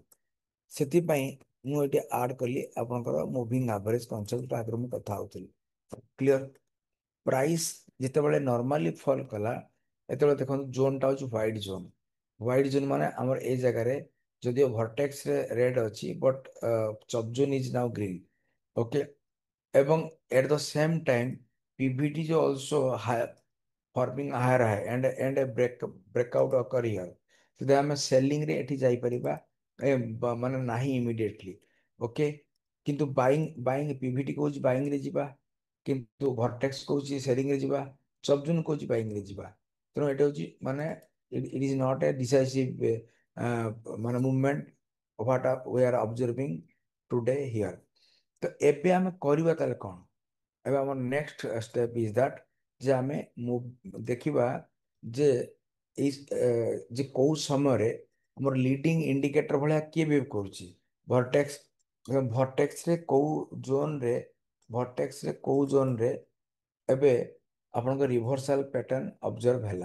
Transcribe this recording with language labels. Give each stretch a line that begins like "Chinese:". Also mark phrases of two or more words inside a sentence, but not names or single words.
Odia: ସେଥିପାଇଁ ମୁଁ ଏଠି ଆଡ୍ କଲି ଆପଣଙ୍କର
English: moving average concept
Odia: ଆଗରୁ ମୁଁ କଥା ହଉଥିଲି। କ୍ଲିୟର? ପ୍ରାଇସ୍ ଯେତେବେଳେ ନର୍ମାଲି ଫଲ୍ କଲା ଏତେବେଳେ ଦେଖନ୍ତୁ ଜୋନଟା ହଉଛି
English: white zone. white zone
Odia: ମାନେ ଆମର ଏଇ ଜାଗାରେ ଯଦିଓ ଭର୍ଟେକ୍ସରେ ରେଡ୍ ଅଛି
English: but sub zone is now green. ଓକେ, ଏବଂ at the same time PVT is also high, forming higher high and a breakout occur here।
Odia: ଯଦି ଆମେ ସେଲିଂ ରେ ଏଠି ଯାଇପାରିବା ମାନେ ନାହିଁ ଇମିଡିଏଟଲି। ଓକେ, କିନ୍ତୁ
English: buying PVT
Odia: କହୁଛି ବାଇଂ ରେ ଯିବା, କିନ୍ତୁ ଭର୍ଟେକ୍ସ କହୁଛି ସେଲିଂ ରେ ଯିବା, ସବଜୁନ୍ କହୁଛି ବାଇଂ ରେ ଯିବା। ତେଣୁ ଏଠି ହଉଛି ମାନେ
English: it is not a decisive ମାନେ movement what we are observing today here.
Odia: ତ ଏବେ ଆମେ କରିବା ତାହେଲେ କଣ? ଏବେ ଆମର
English: next step is that
Odia: ଯେ ଆମେ ଦେଖିବା ଯେ ଏଇ ଯେ କୋଉ ସମୟରେ ଆମର
English: leading indicator
Odia: ଭଳିଆ କିଏ ବିହେଭ୍ କରୁଛି? ଭର୍ଟେକ୍ସ। ଭର୍ଟେକ୍ସରେ କୋଉ ଜୋନରେ ଭର୍ଟେକ୍ସରେ କୋଉ ଜୋନରେ ଏବେ ଆପଣଙ୍କ
English: reversal pattern observe
Odia: ହେଲା।